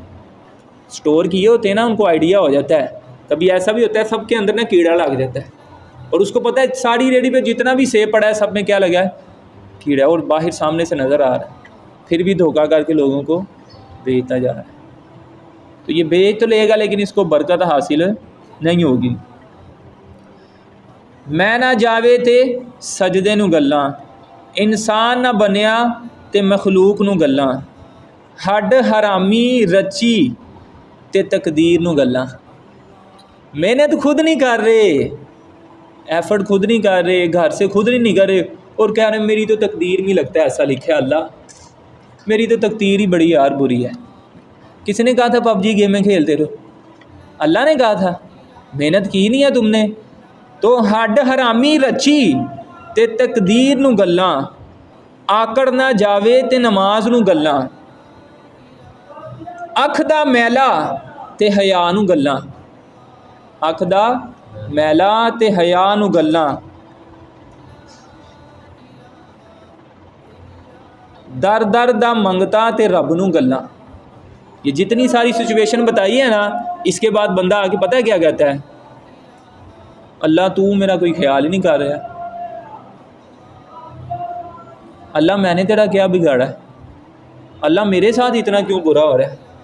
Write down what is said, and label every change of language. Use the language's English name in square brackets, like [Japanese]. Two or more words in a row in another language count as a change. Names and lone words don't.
[Urdu] اسٹور کیے ہوتے ہیں نا، ان کو آئیڈیا ہو جاتا ہے. کبھی ایسا بھی ہوتا ہے سب کے اندر نا کیڑا لگ جاتا ہے، اور اس کو پتہ ہے ساری ریڈی پہ جتنا بھی سیب پڑا ہے سب میں کیا لگا ہے؟ کیڑا، اور باہر سامنے سے نظر آ رہا ہے، پھر بھی دھوکہ کر کے لوگوں کو بیچتا جا رہا ہے. تو یہ بیچ تو لے گا لیکن اس کو برکت حاصل نہیں ہوگی. [Punjabi] میں نہ جاوے تے سجدے نو گلاں، انسان نہ بنیا تے مخلوق نو گلاں، ہڈ حرامی رچی تے تقدیر نو گلاں. [Urdu] محنت خود نہیں کر رہے، ایفرٹ خود نہیں کر رہے، گھر سے خود نہیں کر رہے، اور کہہ رہے ہیں میری تو تقدیر میں لگتا ہے ایسا لکھا ہے اللہ، میری تو تقدیر ہی بڑی یار بری ہے. کس نے کہا تھا پب جی گیمیں کھیلتے رہو؟ اللہ نے کہا تھا. محنت کی نہیں ہے تم نے. [Punjabi] تو ہڈ حرامی رچی تے تقدیر نو گلاں، آکڑ نہ جاوے تے نماز نو گلاں، اکھ دا میلا تے حیا نو گلاں، اکھ دا میلا تے حیا نو گلاں، در در دا منگتا تے رب نو گلاں. [Urdu] یہ جتنی ساری سچویشن بتائی ہے نا، اس کے بعد بندہ آگے پتہ ہے کیا کہتا ہے؟ اللہ تو میرا کوئی خیال ہی نہیں کر رہا. اللہ میں نے تیرا کیا بگاڑا ہے؟ اللہ میرے ساتھ اتنا کیوں برا ہو رہا ہے؟